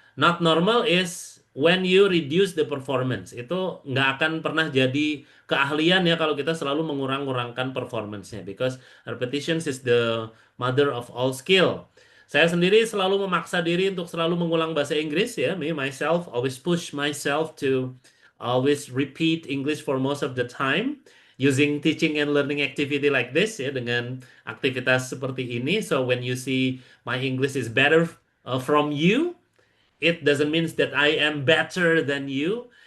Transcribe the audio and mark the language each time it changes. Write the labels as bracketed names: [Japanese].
[English] Not normal is when you reduce the performance. [Indonesian] Itu nggak akan pernah jadi keahlian ya kalau kita selalu mengurang-urangkan performance-nya. [English] Because repetition is the mother of all skill. [Indonesian] Saya sendiri selalu memaksa diri untuk selalu mengulang bahasa Inggris ya. [English] Me, myself, always push myself to always repeat English for most of the time. Using teaching and learning activity like this ya, [Indonesian] dengan aktivitas seperti ini. [English] So when you see my English is better from you, it doesn't mean that I am better than you.